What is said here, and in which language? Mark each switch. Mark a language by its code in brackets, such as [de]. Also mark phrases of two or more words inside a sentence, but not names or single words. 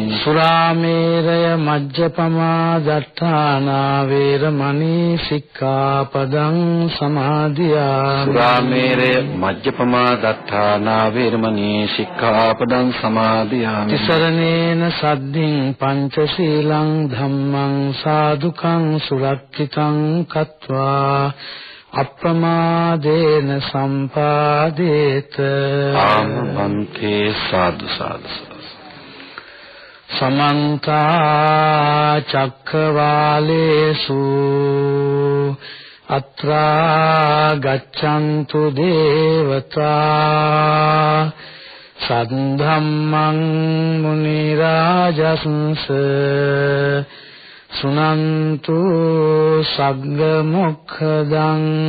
[pi] සුරාමේරය මජ්ජපමා දත්තානා වේරමණී සික්ඛාපදං සමාදියාමි. සුරාමේරය මජ්ජපමා දත්තානා වේරමණී සික්ඛාපදං සමාදියාමි. තිසරණේන සද්ධින් පංචශීලං ධම්මං සාදුකං සුරක්ඛිතං කତ୍වා අප්‍රමාදේන සම්පාදේත. ආම බන්තේ සාදු සාදු. සමන්ත චක්කවාලේසු අත්‍රා ගච්ඡන්තු දේවතා සද්ධම්මං මුනි රාජස්ස සුනන්තු සග්ග මොක්ඛදං.